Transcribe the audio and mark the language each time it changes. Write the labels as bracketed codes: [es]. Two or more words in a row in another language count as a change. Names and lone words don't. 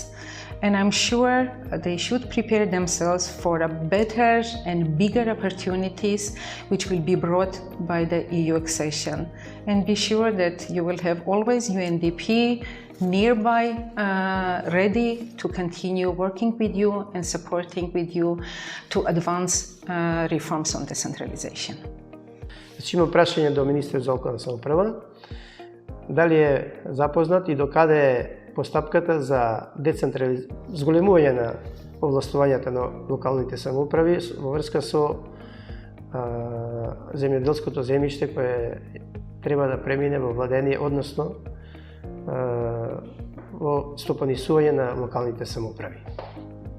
[en] And I'm sure they should prepare themselves for a better and bigger opportunities which will be brought by the EU accession. And be sure that you will have always UNDP nearby, ready to continue working with you and supporting with you to advance reforms on decentralization. [mk] Значи имам прашање до министерот за локална самоуправа. Дали е запознат и докаде е постапката за зголемување на овластувањата на локалните самоуправи во врска со земјоделското земјиште кое треба да премине во владение, односно во стопанисување на локалните самоуправи.